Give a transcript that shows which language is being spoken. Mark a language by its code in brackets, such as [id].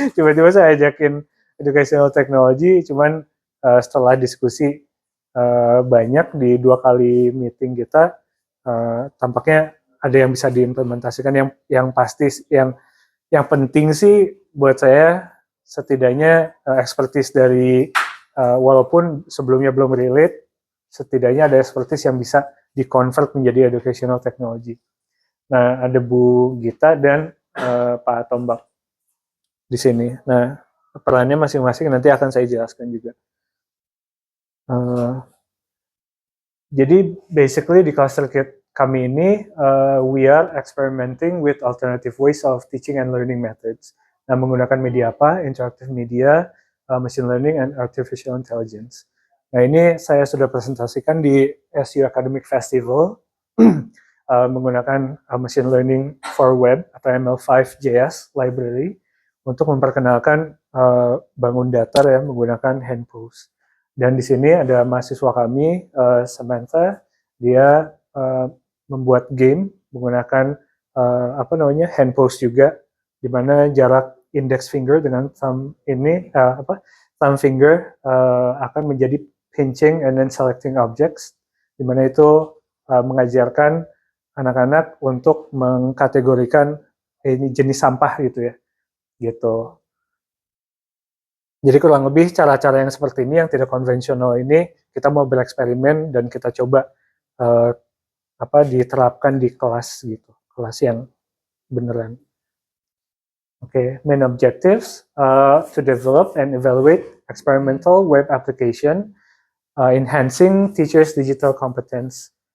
[id] Tiba-tiba saya ajakin educational technology, cuman setelah diskusi banyak di 2 kali meeting kita, tampaknya ada yang bisa diimplementasikan, yang pasti yang penting sih buat saya setidaknya expertise dari walaupun sebelumnya belum relate, setidaknya ada expertise yang bisa di-convert menjadi educational technology. Nah, ada Bu Gita dan Pak Tombak di sini. Nah, perannya masing-masing nanti akan saya jelaskan juga. Jadi basically di cluster kami ini [en] we are experimenting with alternative ways of teaching and learning methods. [id] Nah, menggunakan media apa? [en] Interactive media, machine learning, and artificial intelligence. [id] Nah, ini saya sudah presentasikan di SU Academic Festival menggunakan machine learning for web atau ML5JS library untuk memperkenalkan bangun datar ya menggunakan Handpose. Dan di sini ada mahasiswa kami, Samantha, dia membuat game menggunakan Handpose juga, di mana jarak index finger dengan thumb ini thumb finger akan menjadi [en] pinching and then selecting objects, [id] di mana itu mengajarkan anak-anak untuk mengkategorikan ini jenis sampah gitu ya, gitu. Jadi kurang lebih cara-cara yang seperti ini yang tidak konvensional ini kita mau bereksperimen dan kita coba diterapkan di kelas gitu, kelas yang beneran. [en] Okay, main objectives to develop and evaluate experimental web application, enhancing teachers' digital competence.